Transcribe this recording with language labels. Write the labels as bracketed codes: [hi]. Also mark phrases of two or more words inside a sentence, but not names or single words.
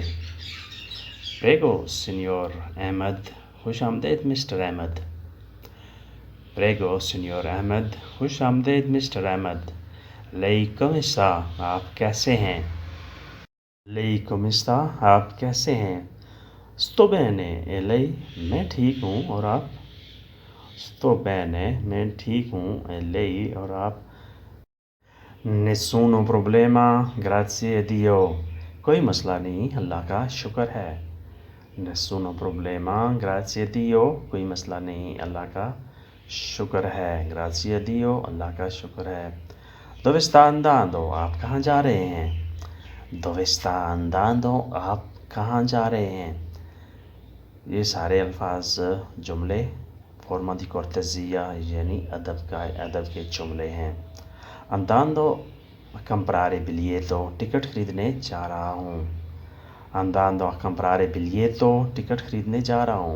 [it] prego signor [hi] अहमद, खुश आमदीद मिस्टर अहमद। [it] prego signor [hi] अहमद, खुश आमदीद मिस्टर अहमद। [it] Lei come sta, [hi] आप कैसे हैं? [it] Lei come sta, [hi] आप कैसे हैं? [it] sto bene e lei? [hi] मैं ठीक हूँ और आप? [it] sto bene, [hi] मैं ठीक हूँ [it] e lei [hi] और आप? [it] nessuno problema, grazie a Dio, [hi] कोई मसला नहीं, अल्लाह का शुक्र है। [it] nessuno problema, grazie a Dio, [hi] कोई मसला नहीं, अल्लाह का शुक्र है। [it] grazie a Dio, [hi] अल्लाह का शुक्र है। [it] dove sta andando, [hi] आप कहाँ जा रहे हैं? [it] dove sta andando, [hi] आप कहाँ जा रहे हैं? ये सारे अल्फाज जुमले [it] forma di cortesia [hi] यानी अदब के जुमले हैं। [it] andando comprare biglietto, [hi] टिकट खरीदने जा रहा हूँ। [it] andando comprare biglietto, [hi] टिकट खरीदने जा रहा हूँ।